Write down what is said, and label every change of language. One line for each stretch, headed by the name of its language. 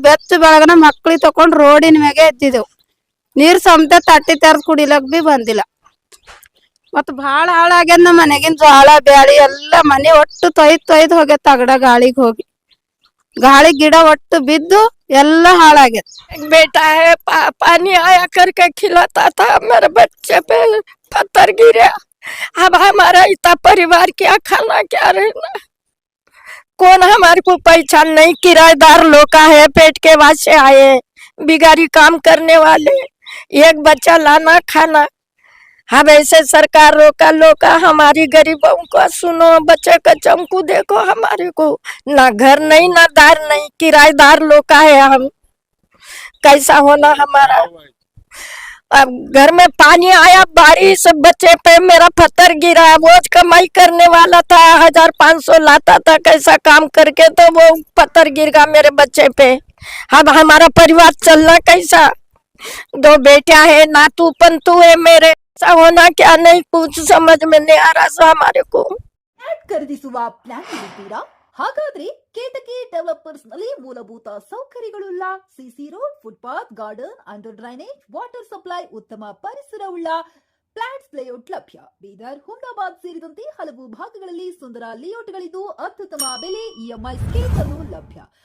Kannada: ಬೆಚ್ಚ ಬೆಳಗನ ಮಕ್ಳಿಗೆ ತಕೊಂಡ್ ರೋಡಿನ ಮ್ಯಾಗೆ ಎದ್ದಿದ್ದೇವ್. ನೀರ್ ಸಮೇತ ತಟ್ಟಿ ತೆರ್ದ್ ಕುಡಿಲಕ್ ಬಿ ಬಂದಿಲ್ಲ. ಮತ್ ಭಾಳ ಹಾಳಾಗ್ಯದ ನಮ್ಮ ಮನೆಗಿನ ಜ್ವಾಳ ಬ್ಯಾಳಿ ಎಲ್ಲ ಮನೆ ಒಟ್ಟು ತೊಯ್ದ್ ಹೋಗ್ಯದ. ತಗಡ ಗಾಳಿಗೆ ಹೋಗಿ ಗಾಳಿ ಗಿಡ ಒಟ್ಟು ಬಿದ್ದು ಎಲ್ಲ ಹಾಳಾಗ್ಯದ.
Hindi: बेटा है पानी आया करके खिलाता था, मेरे बच्चे पे पत्थर गिरा। अब हमारा इतना परिवार क्या खाना क्या रहना, कौन हमारे को पहचान नहीं। किराएदार लोग का है, पेट के वास्ते आए, बिगारी काम करने वाले, एक बच्चा लाना खाना। अब ऐसे सरकार रोका हमारी गरीबों को सुनो, बच्चे का चमकू देखो। हमारे को ना घर नहीं ना दार नहीं, किराएदार लोग का है हम, कैसा होना हमारा। अब घर में पानी आया, बारिश, बच्चे पे मेरा पत्थर गिरा। रोज कमाई करने वाला था, 1500 लाता था कैसा काम करके, तो वो पत्थर गिर गया मेरे बच्चे पे। अब हमारा परिवार चलना कैसा। 2 बेटियां है, नातू पंतु है मेरे, ऐसा होना क्या नहीं, कुछ समझ में नहीं आ रहा हमारे को।
Kannada: ಖರೀದಿಸುವ ಪ್ಲಾನ್ ಇದ್ದೀರಾ? ಹಾಗಾದ್ರೆ ಕೇತಕಿ ಡೆವಲಪರ್ಸ್ ನಲ್ಲಿ ಮೂಲಭೂತ ಸೌಕರ್ಯಗಳುಳ್ಳ CC road, footpath, garden, under drainage, water supply, ಉತ್ತಮ ಪರಿಸರವುಳ್ಳ ಫ್ಲಾಟ್ಸ್ ಲೇಔಟ್ ಲಭ್ಯ. ಬೀದರ್, ಹುಮ್ನಾಬಾದ್ ಸೇರಿದಂತೆ ಹಲವು ಭಾಗಗಳಲ್ಲಿ ಸುಂದರ ಲೇಔಟ್ಗಳಿದ್ದು ಅತ್ಯುತ್ತಮ ಬೆಲೆ, ಇಎಂಐ ಸ್ಕೀಮ್ಸ್ ಅನ್ನು ಲಭ್ಯ.